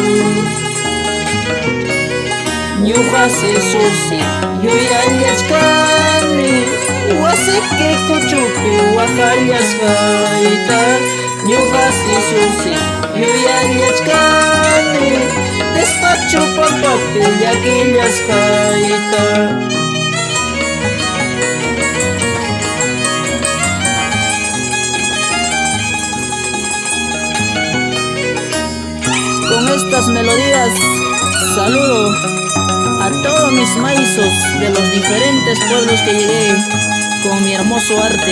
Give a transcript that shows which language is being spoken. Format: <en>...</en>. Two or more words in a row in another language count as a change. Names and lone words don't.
<qu>Ñuqas Isusi yuyallachkani wasiki kuchupi waqallasqayta. Ñuqas Isusi yuyallachkani despacho pampapi llakillasqayta.</qu> <es>Con estas melodías saludo a todos mis maizos de los diferentes pueblos que llegué con mi hermoso arte.</es>